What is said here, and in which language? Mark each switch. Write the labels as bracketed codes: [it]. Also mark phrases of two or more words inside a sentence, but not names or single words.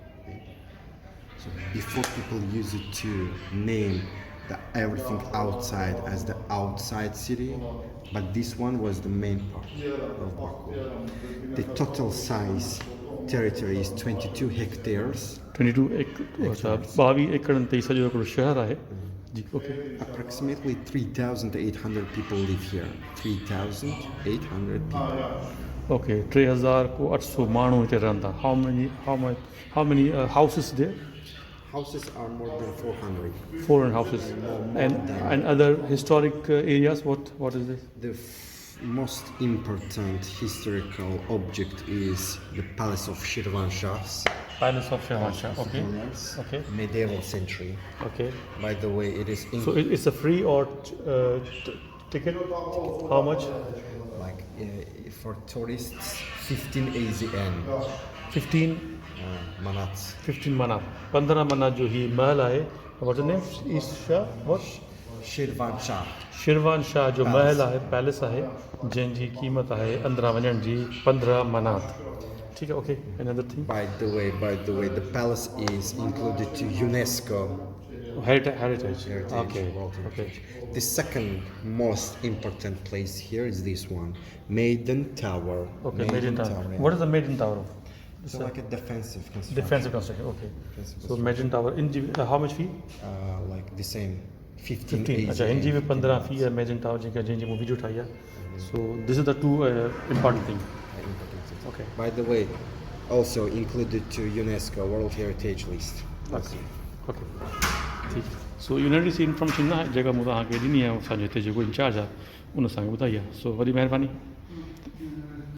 [en] So before people use it to name everything outside as the outside city, but this one was the main part of Baku. The total size territory is 22 hectares. [sd] 22 एकड़ ते सॼो हिकिड़ो शहर आहे जी ओके [en] Approximately 3,800 people live here. 3,800 people. [sd] ओके 3,800 माण्हू हिते रहंदा [en] how many houses there Houses are more than 400. 400 houses and other historic areas what is this The most important historical object is the palace of Şirvanşaห์. Palace of Şirvanşah okay okay Medieval century. okay By the way, it is so it's a free or ticket how much like for tourists 15 AZN. 15 manats. [sd] 15 manat 15 manat जो ही महल आहे [en] what's the name what [sd] शिरवानशाह जो महल आहे पैलेस आहे जंहिंजी क़ीमत आहे अंदरां वञण जी 15 मनात [hi] ठीक है [en] okay another thing by the way the palace is included to UNESCO heritage. Okay. Okay. The second most important place here is this one, Meydan Tower. Okay, Meydan Tower. What is the Meydan Tower? It's like a defensive construction. Defensive construction. Okay. So Meydan Tower in how much fee? Like the same 15. [sd] अच्छा इन जी भी 15 फी है Meydan Tower जेका जंहिंजी मूं वीडियो ठाही आहे [en] so this is the two important thing. Okay. By the way, also included to UNESCO World Heritage List. Okay. Okay. [sd] ठीक सो यूनिटी सी इंफॉर्मेशन ना जेका मूं तव्हांखे ॾिनी आहे असांजो हिते जेको इंचार्ज आहे उन असांखे ॿुधाई आहे सो वॾी महिरबानी